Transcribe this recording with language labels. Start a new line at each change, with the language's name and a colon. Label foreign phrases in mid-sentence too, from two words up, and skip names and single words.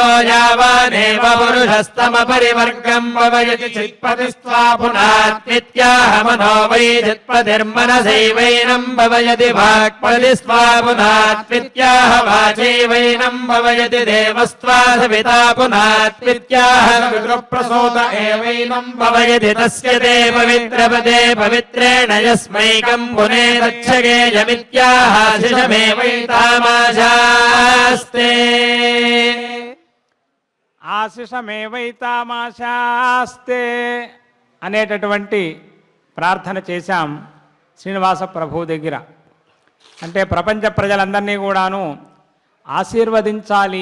Sanskrit: यावानेव पुरुषस्तमपरिवर्गं पवयति चित्पतिस्त्वा पुनात्मित्याह मनो वै चित्पतिर्मनसैवैनं पवयति वाक्पतिस्त्वा पुनात्मित्याह वाचैवैनं पवयति देवस्त्वा सविता पुनात्मित्याह पितृप्रसूत एवैनं पवयति तस्य ते पवित्रपदे पवित्रेण यस्मैकं पुनेरच्छगेयमित्याह शिशमेवैतामाशास्ते
Telugu: ఆశిషమేవైతామాశాస్తే అనేటటువంటి ప్రార్థన చేశాం శ్రీనివాస ప్రభు దగ్గర. అంటే ప్రపంచ ప్రజలందరినీ కూడాను ఆశీర్వదించాలి.